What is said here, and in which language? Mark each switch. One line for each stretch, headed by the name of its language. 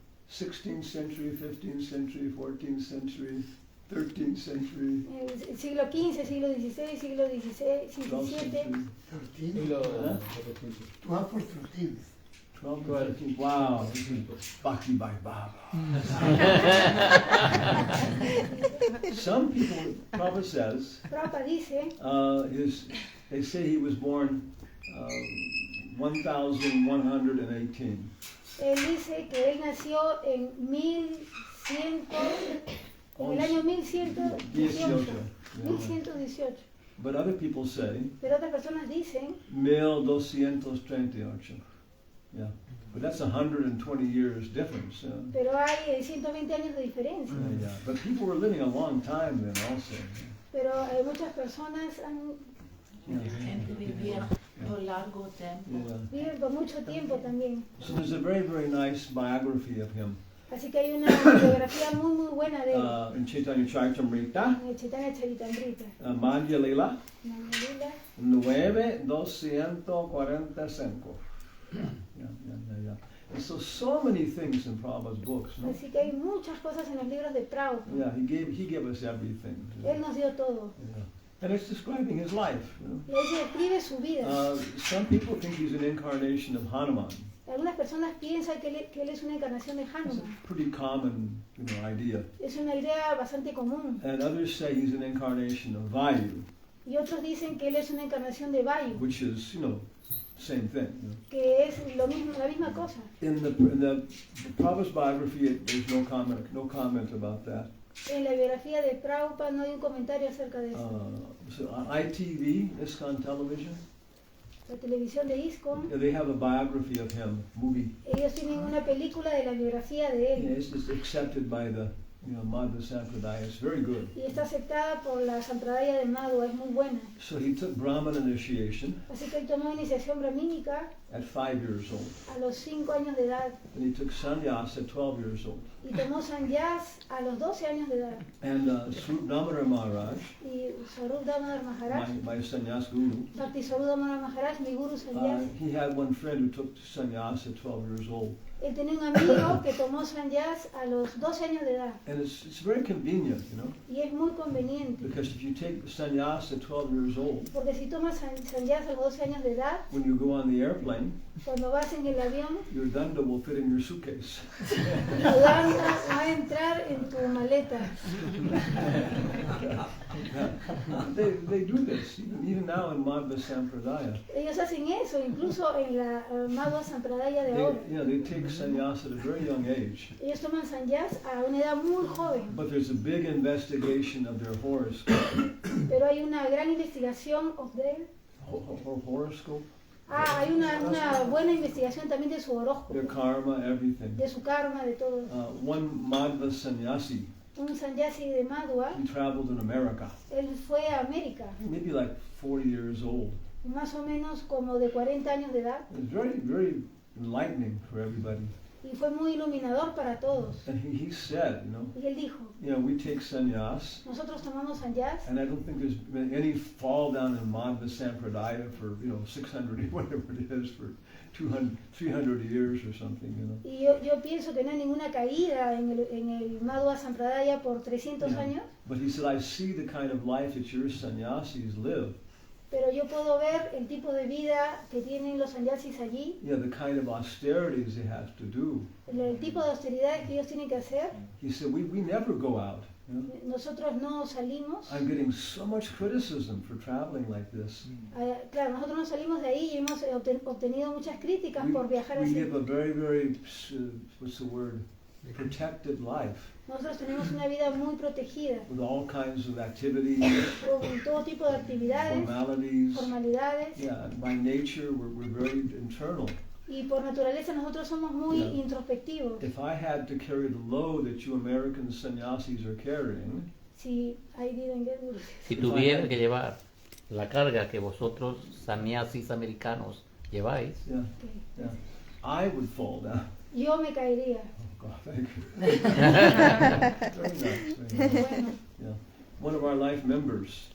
English: 16th century, 15th century, 14th century, 13th century,
Spanish: el siglo XV, siglo XVI, siglo XVI,
English: 12th
Spanish: XVII,
English: century,
Spanish: Y lo-
English: 12th or 13th. Wow, this is Bhakti by Baba. Some people, Prabhupada says,
Spanish: Prabhupada dice
English: they say he was born 1118.
Spanish: él dice que él nació en 1100, en el año 1118.
English: 1118. But other people say
Spanish: Pero otras personas dicen
English: 1238. Yeah, but that's 120 years difference.
Spanish: pero hay 120 años de diferencia.
English: Yeah. But people were living a long time then also.
Spanish: Pero muchas personas Gente vivía por largo tiempo.
English: Yeah.
Spanish: viven por mucho tiempo también.
English: So there's a very, very nice biography of him.
Spanish: Así que hay una biografía muy buena de él,
English: in Chaitanya Charitamrita,
Spanish: en el Chaitanya Charitamrita.
English: Madhya Lila, Mandir 9.245. Yeah. And so many things in Prabhupada's books.
Spanish: No? Así que hay muchas cosas en los libros de Prabhupada.
English: Yeah, he gave us everything.
Spanish: Él nos dio todo.
English: Yeah. And it's describing his life. You know?
Spanish: Y ahí se describe su vida.
English: Some people think he's an incarnation of Hanuman.
Spanish: Algunas personas piensan que él es una encarnación de
English: It's
Spanish: Hanuman.
English: a pretty common, idea.
Spanish: Es una idea bastante común.
English: And others say he's an incarnation of Vayu,
Spanish: Y otros dicen que él es una encarnación de Vayu,
English: which is, same thing. You know?
Spanish: que es lo mismo, la misma cosa.
English: In the Prabhupada's biography, there's no comment about that.
Spanish: En la biografía de Prabhupada no hay un comentario acerca de eso.
English: So on ITV, ISKCON television,
Spanish: La televisión de ISKCON,
English: they have a biography of him, movie.
Spanish: ellos tienen una película de la biografía de él.
English: It's just accepted by the Madhva Sampradaya. It's very good.
Spanish: Y está aceptada por la Sampradaya de Madhva, es muy buena.
English: So he took Brahman initiation
Spanish: Así que él tomó iniciación brahmínica
English: at 5 years old.
Spanish: a los 5 años de edad
English: And he took sannyas at 12 years old.
Spanish: y tomó sannyas a los 12 años de edad.
English: And Swarup Damodar Maharaj,
Spanish: Y Swarup Damodar Maharaj,
English: my sannyas guru,
Spanish: Bhakti Swarup Damodar Maharaj, mi guru sannyas,
English: he had one friend who took sannyas at 12 years old.
Spanish: él tenía un amigo que tomó sannyas a los 12 años de edad.
English: And it's very convenient,
Spanish: Y es muy conveniente,
English: because if you take sannyas at 12 years old,
Spanish: porque si tomas sannyas a los 12 años de edad,
English: when you go on the airplane,
Spanish: cuando vas en el avión,
English: your danda will fit in your suitcase.
Spanish: tu danda va a entrar en tu maleta.
English: They do this, even now in Madhva Sampradaya.
Spanish: Ellos hacen eso, incluso en la Madhva Sampradaya de ahora.
English: They take sannyas at a very young age.
Spanish: Ellos toman sannyas a una edad muy joven,
English: But there's a big investigation of their horoscope.
Spanish: pero hay una gran investigación
English: of their. Horoscope?
Spanish: Hay una buena investigación también de su horóscopo,
English: Their karma, everything.
Spanish: de su karma, de todo.
English: One Madhva sannyasi,
Spanish: Un sannyasi de Madhva,
English: he traveled in America,
Spanish: él fue a América,
English: maybe like 40 years old.
Spanish: más o menos como de 40 años de edad,
English: It was very, very enlightening for everybody.
Spanish: y fue muy iluminador para todos.
English: And he said,
Spanish: Y él dijo,
English: we take sannyas,
Spanish: nosotros tomamos sannyas,
English: and I don't think there's been any fall down in Madhva Sampradaya for, 600, whatever it is, for 200, 300 years or something,
Spanish: y yo pienso que no hay ninguna caída en el Madhva Sampradaya por 300 años,
English: But he said, I see the kind of life that your sannyasis live.
Spanish: pero yo puedo ver el tipo de vida que tienen los sannyasis allí,
English: The kind of austerities they have to do.
Spanish: el tipo de austeridades que ellos tienen que hacer.
English: He said, we never go out.
Spanish: Nosotros no salimos.
English: I'm getting so much criticism for traveling like this.
Spanish: Claro, nosotros no salimos de ahí y hemos obtenido muchas críticas por viajar
English: We
Spanish: así.
English: live a very, very, what's the word, protected life
Spanish: Nosotros tenemos una vida muy protegida,
English: with all kinds of activities,
Spanish: con todo tipo de actividades,
English: formalities.
Spanish: formalidades,
English: Yeah, by nature, we're very internal.
Spanish: y por naturaleza nosotros somos muy
English: Yeah.
Spanish: introspectivos.
English: If I had to carry the load that you American sannyasis are carrying,
Spanish: Si Si tuviera que llevar la carga que vosotros, sannyasis americanos, lleváis,
English: I would fall down.
Spanish: yo me caería.
English: Oh God, thank you. Very nice. Very nice.
Spanish: Bueno,
English: Yeah. One of our life members,